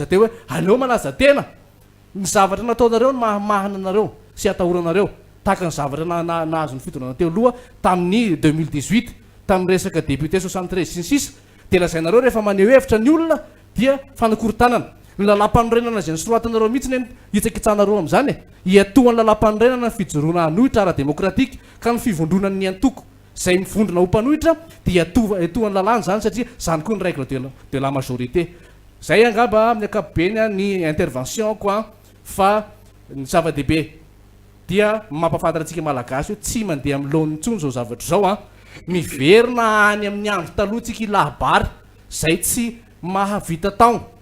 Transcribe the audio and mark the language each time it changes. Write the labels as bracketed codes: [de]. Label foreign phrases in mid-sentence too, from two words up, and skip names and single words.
[mg] teo hoe aleo malaza tena ny zavatra nataonareo ny mahana nareo sy atahoranareo tahaka ny zavatra nahazo ny fitondrana teo aloha tamin'ny 2018 tamin'ny resaka député 73 sy ny sisa dia lazainareo rehefa maneho hevitra ny olona dia fanakorontanana ny lalam-panorenana zay ny soroatanareo mihitsy ny hitsakitsanareo amin'izany hiatohan'ny lalam-panorenana ny fijoroana anohitra ara-demokratika ka ny fivondronany ny antoko zay mivondrona ho mpanohitra dia etohan'ny lalàna zany satria zany koa ny [fr] règle de la majorité. [mg] Zay angamba amin'ny ankapobeny ny intervention koa fa ny zava-dehibe dia mampafantarantsika malagasy hoe tsy mandeha amin'ny laon'ny intsony zao zavatra zao miverina any amin'ny andro talohantsika ilahibary zay tsy mahavita taona